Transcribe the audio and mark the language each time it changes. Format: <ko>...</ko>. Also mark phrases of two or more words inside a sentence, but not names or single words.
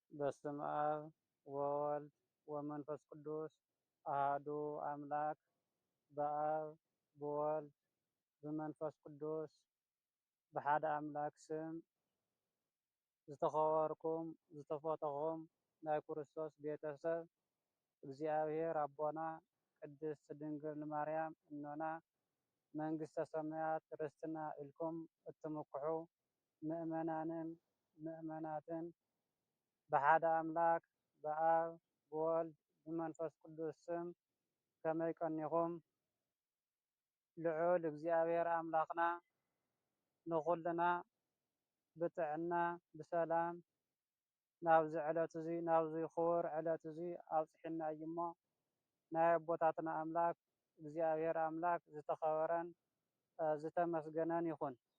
<gez>በስመ አብ ወወልድ ወመንፈስ ቅዱስ አሐዱ አምላክ</gez> <ti>በአብ በወልድ በመንፈስ ቅዱስ በሓደ አምላክ ስም ዝተኸበርኩም ዝተፈተኹም ናይ ክርስቶስ ቤተሰብ እግዚአብሔር አቦና ቅድስት ድንግል ማርያም እኖና መንግስተ ሰማያት ርስትና ኢልኩም እትምክሑ ምእመናንን ምእመናትን በሓደ አምላክ በአብ በወልድ በመንፈስ ቅዱስ ስም ከመይ ቀኒኹም? ልዑል እግዚአብሔር አምላኽና ንኹልና ብጥዕና ብሰላም ናብዚ ዕለት እዚ ናብዚ ክቡር ዕለት እዚ አብፅሒና እዩ እሞ ናይ አቦታትና አምላክ እግዚአብሔር አምላክ ዝተኸበረን ዝተመስገነን ይኹን።</ti>